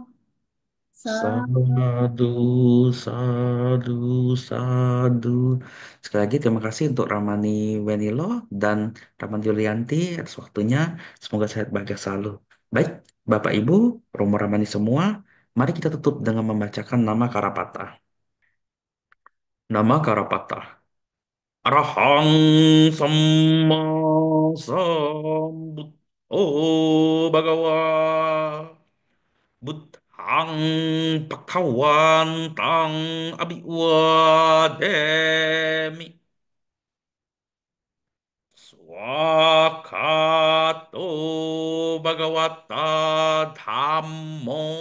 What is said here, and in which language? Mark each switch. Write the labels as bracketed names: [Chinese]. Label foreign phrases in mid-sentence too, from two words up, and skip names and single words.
[Pali] Sadu, sadu, sadu. [Indonesian] Sekali lagi terima kasih untuk Ramani Wenilo dan Ramani Yulianti atas waktunya. Semoga sehat bahagia selalu. Baik, Bapak Ibu, Romo Ramani semua, mari kita tutup dengan membacakan nama Karapata. [Pali] Nama Karapata. Arahang Samma Sambut. Oh, Bhagawa. Buddhang Pakawantang Abhiwademi Swakato Bhagavata Dhammo